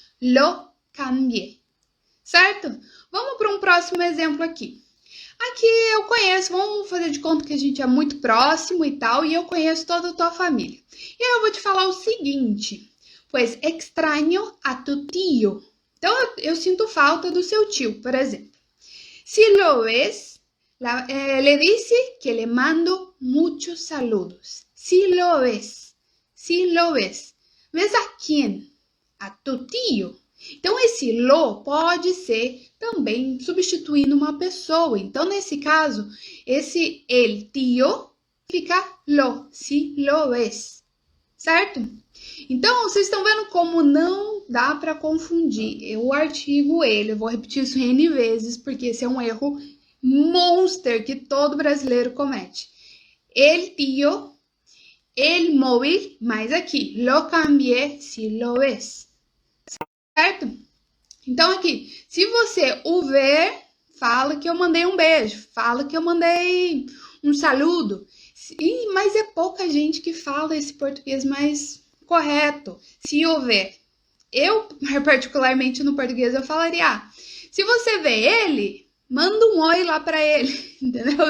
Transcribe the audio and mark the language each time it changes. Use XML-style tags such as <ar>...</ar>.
<pt>Lo cambié. Certo? Vamos para um próximo exemplo aqui. Aqui eu conheço, vamos fazer de conta que a gente é muito próximo e tal, e eu conheço toda a tua família. E aí eu vou te falar o seguinte, pois extraño a tu tío. Então eu sinto falta do seu tio, por exemplo.</pt> <es>Si lo ves, le dice que le mando muchos saludos. Si lo ves, si lo ves. ¿Ves a quién? A tu tío.</es> <pt>Então, esse lo pode ser também substituindo uma pessoa. Então, nesse caso, esse el tío fica lo, si lo ves, certo? Então, vocês estão vendo como não dá para confundir o artigo ele. Eu vou repetir isso N vezes, porque esse é um erro monster que todo brasileiro comete.</pt> <es>El tío, el móvil, mais aqui, lo cambié, si lo ves.</es> <pt>Certo? Então aqui, se você o ver, fala que eu mandei um beijo, fala que eu mandei um saludo. Mas é pouca gente que fala esse português mais correto. Se o ver, eu particularmente no português eu falaria, se você vê ele, manda um oi lá para ele, entendeu?</pt>